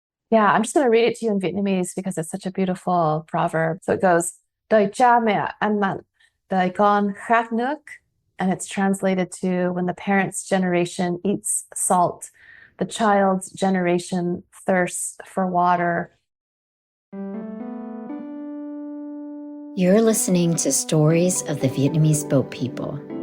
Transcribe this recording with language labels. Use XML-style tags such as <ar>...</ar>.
<en>Yeah, I'm just going to read it to you in Vietnamese because it's such a beautiful proverb. So it goes,</en> <vi>Đời cha mẹ ăn mặn, đời con khát nước.</vi> <en>And it's translated to when the parent's generation eats salt, the child's generation thirsts for water. You're listening to Stories of the Vietnamese Boat People.</en>